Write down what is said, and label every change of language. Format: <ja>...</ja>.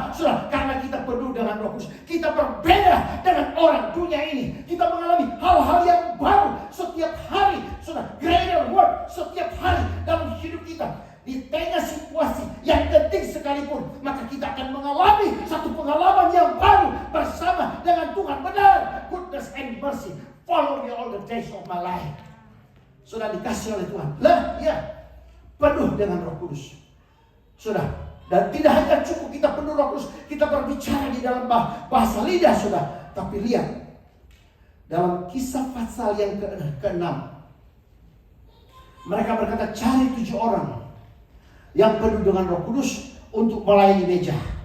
<id>Sudah, karena kita penuh dengan Roh Kudus. Kita berbeda dengan orang dunia ini. Kita mengalami hal-hal yang baru setiap hari. Sudah,</id> <en>greater work</en> <id>setiap hari dalam hidup kita. Di tengah situasi yang genting sekalipun, maka kita akan mengalami satu pengalaman yang baru bersama dengan Tuhan.</id> <en>Benar, goodness and mercy follow me all the days of my life.</en> <id>Sudah dikasih oleh Tuhan. Lah, ya, penuh dengan Roh Kudus. Sudah, dan tidak hanya cukup kita penuh Roh Kudus, kita berbicara di dalam bahasa lidah, sudah. Tapi lihat, dalam Kisah pasal yang ke-6, mereka berkata, cari 7 orang yang penuh dengan Roh Kudus untuk melayani meja.</id>